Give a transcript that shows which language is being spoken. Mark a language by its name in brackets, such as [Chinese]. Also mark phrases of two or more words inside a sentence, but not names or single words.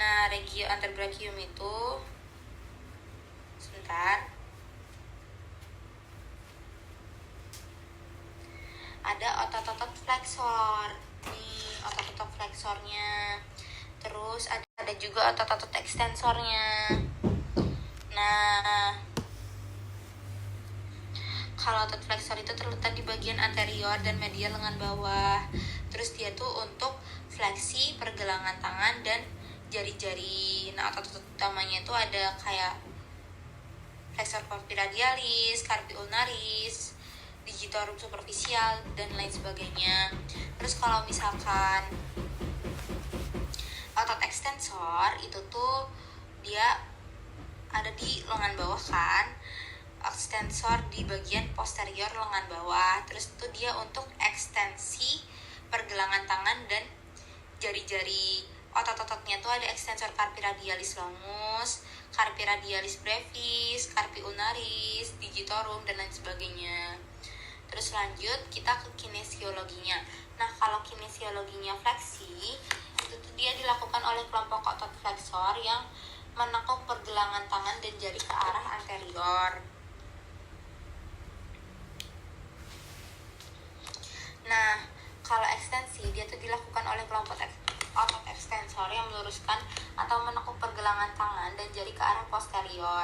[Latin] regio antebrachium [Indonesian] itu sebentar, ada otot-otot flexor nih, otot-otot fleksornya. Terus ada juga otot-otot ekstensornya. Nah, kalau otot flexor itu terletak di bagian anterior dan medial lengan bawah. Terus dia tuh untuk fleksi pergelangan tangan dan jari-jari. Nah, otot-otot utamanya itu ada kayak [Latin] flexor carpi radialis, carpi ulnaris, digitorum superficial, [Indonesian] dan lain sebagainya. Terus kalau misalkan otot ekstensor itu tuh dia ada di lengan bawah kan, ekstensor di bagian posterior lengan bawah. Terus itu dia untuk ekstensi pergelangan tangan dan jari-jari. Otot-ototnya tuh ada ekstensor [Latin] carpi radialis longus, carpi radialis brevis, carpi ulnaris, digitorum, [Indonesian] dan lain sebagainya. Terus lanjut kita ke kinesiologinya. Nah, kalau kinesiologinya fleksi itu tuh dia dilakukan oleh kelompok otot flexor yang menekuk pergelangan tangan dan jari ke arah anterior. Nah, kalau ekstensi dia tuh dilakukan oleh kelompok otot ekstensor yang meluruskan atau menekuk pergelangan tangan dan jari ke arah posterior.